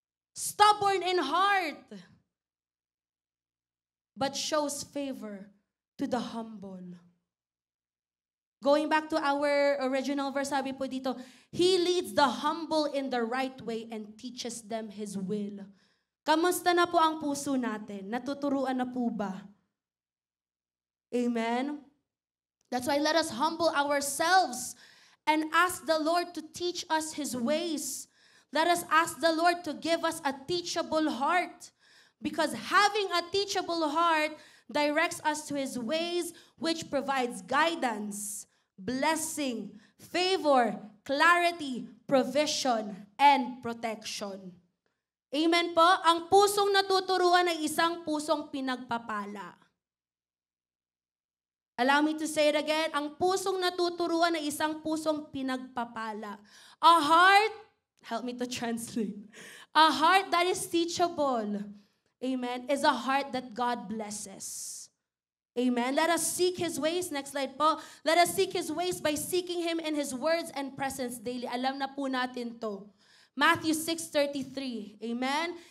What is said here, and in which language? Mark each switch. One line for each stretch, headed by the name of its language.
English: Stubborn in heart. But shows favor to the humble. Going back to our original verse,
Filipino: sabi po dito,
English: He leads the humble in the right way and teaches them His will.
Filipino: Kamusta na po ang puso natin? Natuturuan na po ba? Amen?
English: That's why let us humble ourselves and ask the Lord to teach us His ways. Let us ask the Lord to give us a teachable heart. Because having a teachable heart directs us to His ways, which provides guidance, blessing, favor, clarity, provision, and protection. Amen po?
Filipino: Ang pusong natuturuan ay isang pusong pinagpapala.
English: Allow me to say it again.
Filipino: Ang pusong natuturuan ay isang pusong pinagpapala.
English: A heart, help me to translate. A heart that is teachable, amen, is a heart that God blesses. Amen. Let us seek His ways. Next slide po. Let us seek His ways by seeking Him in His words and presence daily.
Filipino: Alam na po natin to. Matthew 6:33. Amen.